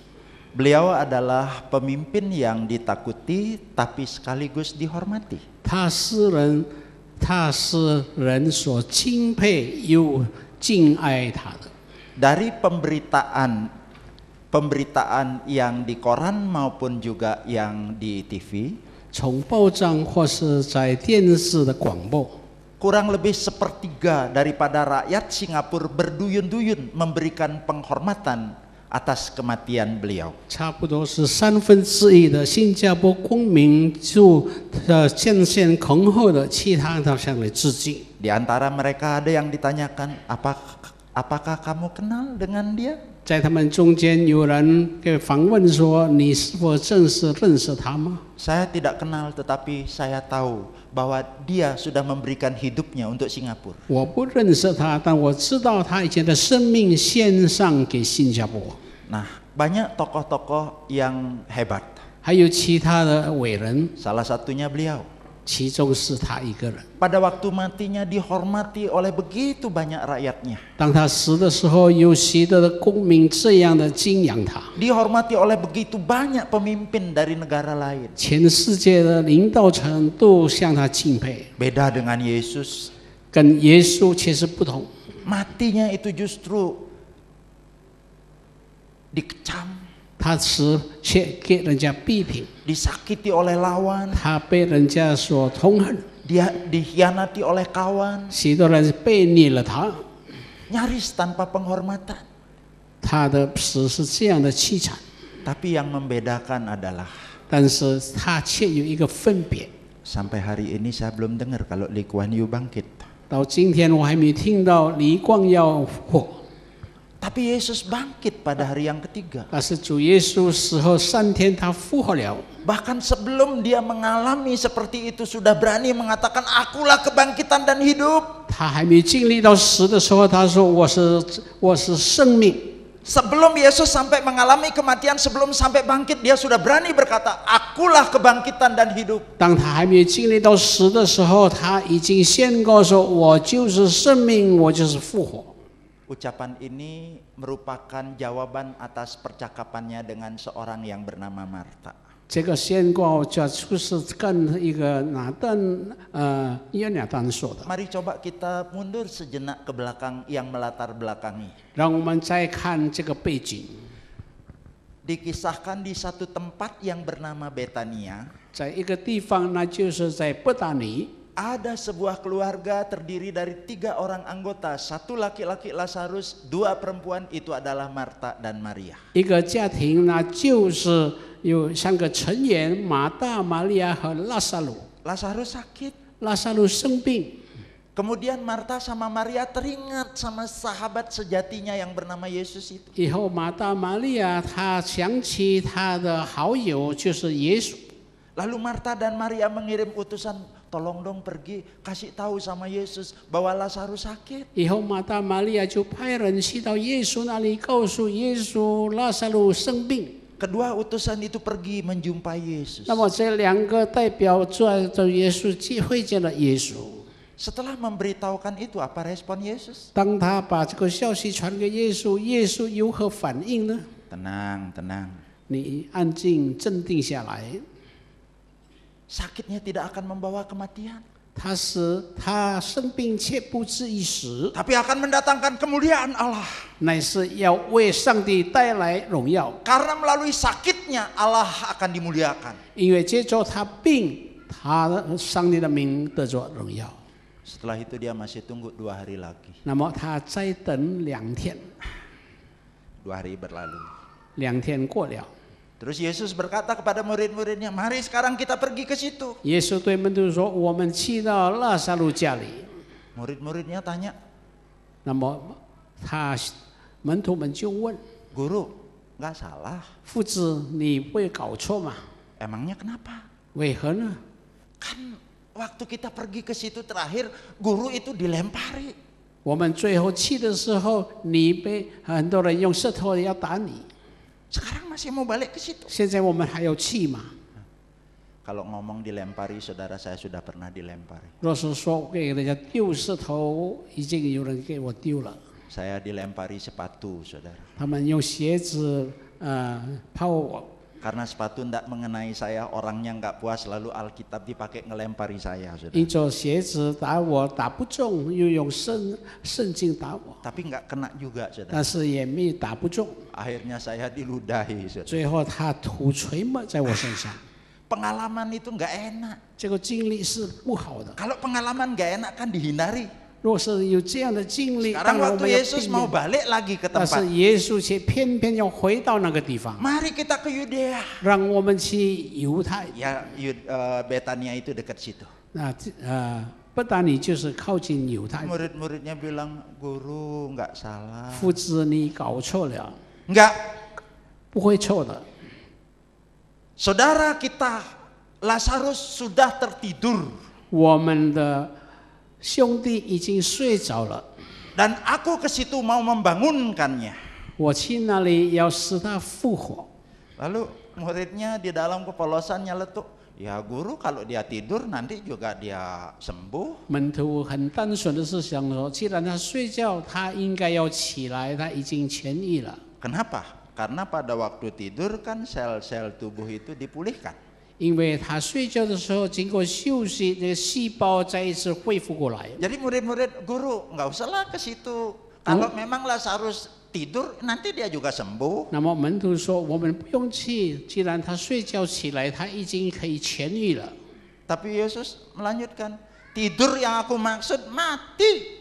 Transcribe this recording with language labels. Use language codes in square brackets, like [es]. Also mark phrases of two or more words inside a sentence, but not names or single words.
[id] Beliau adalah pemimpin yang ditakuti tapi sekaligus dihormati. [zh] 他是人所敬佩又敬爱他的。 [id] Dari pemberitaan yang di koran maupun juga yang di TV, [zh] 从报章或是在电视的广播， [id] kurang lebih sepertiga daripada rakyat Singapura berduyun-duyun memberikan penghormatan atas kematian beliau. [zh] 差不多是1/3的新加坡公民就献献恭贺的其他他向来致敬。 [id] Di antara mereka ada yang ditanyakan, apakah kamu kenal dengan dia? [zh] 在他们中间有人给访问说：“你是否认识他吗？” [id] Saya tidak kenal, tetapi saya tahu bahwa dia sudah memberikan hidupnya untuk Singapura. [zh] 我不认识他，但我知道他以前的生命献上给新加坡。 [id] Nah, banyak tokoh-tokoh yang hebat. [zh] 还有其他的伟人， [id] Salah satunya beliau. [zh] 其中是他一个人。 [id] Pada waktu matinya dihormati oleh begitu banyak rakyatnya. [zh] 当他死的时候，有许多的公民这样的敬仰他， [id] Dihormati oleh begitu banyak pemimpin dari negara lain. [zh] 全世界的领导层都向他敬佩。 [id] Beda dengan Yesus. [zh] 跟耶稣其实不同， [id] Matinya itu justru dikecam, [zh] 他死却给人家批评， [id] disakiti oleh lawan, [zh] 他被人家所痛恨， [id] dia dikhianati oleh kawan, [zh] 许多人背逆了他， [id] nyaris tanpa penghormatan. [zh] 他的死是这样的凄惨。 [id] Tapi yang membedakan adalah [zh] 但是他却有一个分别。 [id] sampai hari ini saya belum dengar kalau Lee Kuan Yew bangkit. [zh] 到今天我还没听到李光耀复活， [id] Tapi Yesus bangkit pada hari yang ketiga. [zh] 但是主耶稣死后3天他复活了。 [id] Bahkan sebelum dia mengalami seperti itu sudah berani mengatakan akulah kebangkitan dan hidup. [zh] 他还没经历到死的时候，他说我是生命。 [id] Sebelum Yesus sampai mengalami kematian, sebelum sampai bangkit, dia sudah berani berkata, akulah kebangkitan dan hidup. [zh] 当他还没经历到死的时候，他已经宣告说：“我就是生命，我就是复活。” [id] Ucapan ini merupakan jawaban atas percakapannya dengan seorang yang bernama Marta. [zh] 这个宣告就是跟一个约拿单说的。 [id] Mari coba kita mundur sejenak ke belakang yang melatar belakangi. [zh] 让我们再看这个背景， [id] Dikisahkan di satu tempat yang bernama Betania, [zh] 在一个地方，那就是在伯大尼， [id] ada sebuah keluarga terdiri dari 3 orang anggota, 1 laki-laki Lazarus, 2 perempuan, itu adalah Marta dan Maria. [zh] 一个家庭，那就是有3个成员：马大、玛利亚和拉撒路。 [id] Lazarus sakit. [zh] 拉撒路生病， [id] Kemudian Marta sama Maria teringat sama sahabat sejatinya yang bernama Yesus itu. [zh] 以后马大、玛利亚她想起她的好友就是耶稣。 [id] Lalu Marta dan Maria mengirim utusan, tolong dong pergi kasih tahu sama Yesus bahwa Lazarus sakit. [zh] 以后马大、玛利亚就派人去到耶稣那里，告诉耶稣拉撒路生病。 [id] Kedua utusan itu pergi menjumpai Yesus. [zh] 那么这2个代表在耶稣会见了耶稣。 [id] Setelah memberitahukan itu, apa respon Yesus? [zh] 当他把这个消息传给耶稣，耶稣有何反应呢？ [id] Tenang, tenang. [zh] 你安静镇定下来。 [id] Sakitnya tidak akan membawa kematian, [zh] 他生病却不至于死， [id] tapi akan mendatangkan kemuliaan Allah. [zh] 乃是要为上帝带来荣耀。 [id] Karena melalui sakitnya Allah akan dimuliakan. [zh] 因为接着他病，上帝的名得着荣耀。 [id] Setelah itu dia masih tunggu 2 hari lagi. [zh] 那么他再等2天 [id] 2 hari berlalu. [zh] ，2 天过了。 [id] Terus Yesus berkata kepada murid-muridnya, mari sekarang kita pergi ke situ. [zh] 耶稣对门徒说：“我们去到拉撒路家里。” [id] Murid-muridnya tanya, [zh] 那么门徒们就问 [id] Guru, nggak salah. [zh] 夫子：“你会搞错吗？ [id] Emangnya kenapa? [zh] 为何呢？ [id] Kan waktu kita pergi ke situ terakhir, guru itu dilempari. [zh] 我们最后去的时候，你被很多人用石头要打你。 [id] Sekarang masih mau balik ke situ. [zh] 现在我们还要去吗？ [id] Kalau ngomong dilempari, saudara saya sudah pernah dilempari. [zh] 若是说给人家丢石头，已经有人给我丢了。 [id] Saya dilempari sepatu, saudara. [zh] 他们用鞋子抛我， [id] Karena sepatu tidak mengenai saya, orangnya nggak puas, lalu Alkitab dipakai ngelempari saya, saudara. [zh] 因着鞋子打我，打不中，又用圣经打我， [id] Tapi nggak kena juga, saudara. [zh] 但是也没打不中。 [id] Akhirnya saya diludahi, saudara. [zh] 最后他吐垂沫在我身上， [id] Pengalaman itu nggak enak. [zh] 这个经历是不好的。 [id] Kalau pengalaman nggak enak kan dihindari. [zh] 若是有这样的经历， [id] Sekarang [zh] 当然我 [id] waktu [zh] 们要 [id] Yesus [zh] 避 [id] mau [zh] 免。 [id] balik lagi ke [zh] 但是 [id] tempat, [zh] 耶稣却偏偏要回到那个地方， [id] mari kita ke Yudea. [zh] 让我们去犹太。 [id] Ya, Betania itu dekat situ. [zh] 那不但你就是靠近犹太， [id] Murid-muridnya bilang, guru nggak salah. [zh] 夫子你搞错了， [id] Nggak, [zh] 不会错的。 [id] saudara kita Lazarus sudah tertidur. [zh] 我们的兄弟已经睡着了， [id] Dan aku ke situ mau membangunkannya. [zh] 我去那里要使他复活。 [id] Lalu muridnya di dalam kepolosan nyeletuk, ya guru kalau dia tidur nanti juga dia sembuh. [zh] 门徒很单纯的是想说，既然他睡觉，他应该要起来，他已经痊愈了。 [id] Kenapa? Karena pada waktu tidur kan sel-sel tubuh itu dipulihkan. [zh] 因为他睡觉的时候，经过休息，那个细胞再一次恢复过来。 [id] Jadi murid-murid, guru nggak usahlah ke situ. Kalau memang Lazarus tidur, nanti dia juga sembuh. [zh] 那么门徒说：“我们不用去，既然他睡觉起来，他已经可以痊愈了。” [id] Tapi Yesus melanjutkan, tidur yang aku maksud mati.